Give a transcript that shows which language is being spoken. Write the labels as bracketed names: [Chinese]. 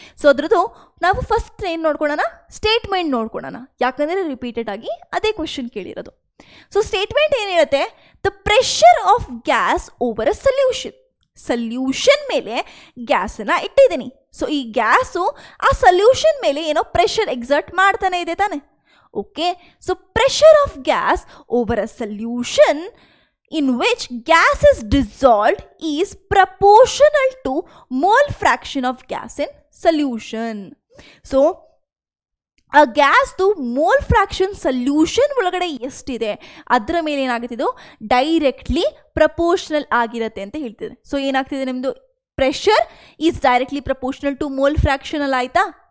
[Kannada] So ಅದ್ರದ್ದು ನಾವು first ಏನು ನೋಡ್ಕೊಳ್ಳೋಣ, ಸ್ಟೇಟ್ಮೆಂಟ್ ನೋಡ್ಕೊಳ್ಳೋಣ, ಯಾಕಂದರೆ ರಿಪೀಟೆಡ್ ಆಗಿ ಅದೇ ಕ್ವೆಶನ್ ಕೇಳಿರೋದು. ಸೊ ಸ್ಟೇಟ್ಮೆಂಟ್ ಏನು ಹೇಳುತ್ತೆ, [English] the pressure of gas over a solution [Kannada] ಮೇಲೆ ಗ್ಯಾಸನ್ನು ಇಟ್ಟಿದ್ದೀನಿ. ಸೊ ಈ ಗ್ಯಾಸು ಆ ಸೊಲ್ಯೂಷನ್ ಮೇಲೆ ಏನೋ ಪ್ರೆಷರ್ ಎಕ್ಸರ್ಟ್ ಮಾಡ್ತಾನೆ ಇದೆ ತಾನೆ. [English] Okay, so pressure of gas over a solution in which gas is dissolved is proportional to mole fraction of gas in solution. [Kannada] So ಆ ಗ್ಯಾಸ್ದು ಮೋಲ್ ಫ್ರ್ಯಾಕ್ಷನ್ ಸೊಲ್ಯೂಷನ್ ಒಳಗಡೆ ಎಷ್ಟಿದೆ ಅದರ ಮೇಲೆ ಏನಾಗುತ್ತಿದ್ದು ಡೈರೆಕ್ಟ್ಲಿ ಪ್ರಪೋರ್ಷನಲ್ ಆಗಿರುತ್ತೆ ಅಂತ ಹೇಳ್ತಿದೆ. ಸೊ ಏನಾಗ್ತಿದೆ, ನಿಮ್ಮದು [English] pressure is directly proportional to mole fraction [Kannada] ಅಲ್ಲ ಆಯಿತಾ.